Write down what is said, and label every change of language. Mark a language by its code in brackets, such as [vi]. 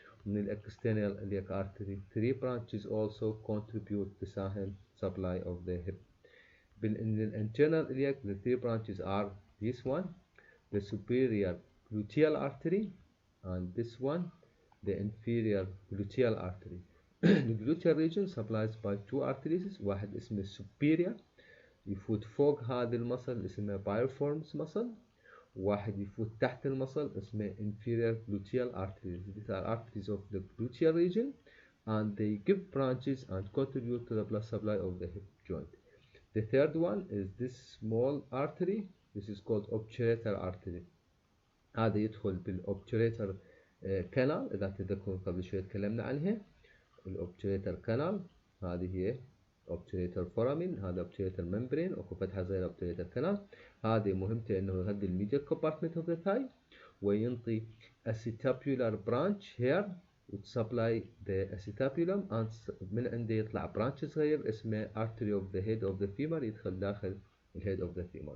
[ar] من الاكسترنال [en] iliac artery 3 branches also contribute تساهم supply of the hip. In the internal iliac the 3 branches are this one, the superior gluteal artery, and this one, the inferior gluteal artery. The gluteal region supplies by 2 arteries. [ar] واحد اسمه superior يفوت فوق هذا المصل اسمه piriformis muscle، واحد يفوت تحت المصل اسمه [en] inferior gluteal arteries. These are arteries of the gluteal region and they give branches and contribute to the blood supply of the hip joint. The third one is this small artery. This is called obturator artery. [ar] هذا يدخل بالobturator canal. إذا تذكرون قبل شوي تكلمنا عنها. الobturator canal هذه هي [en] obturator foramen، هذا obturator membrane اكو فتحة صغيرة obturator canal. [ar] هذه مهمته انه يغذي [en] الميديال compartment of the thigh وينطي acetabular branch here which supply the acetabulum and [ar] من عنده يطلع branch صغير اسمه [en] artery of the head of the femur يدخل داخل the head of the femur.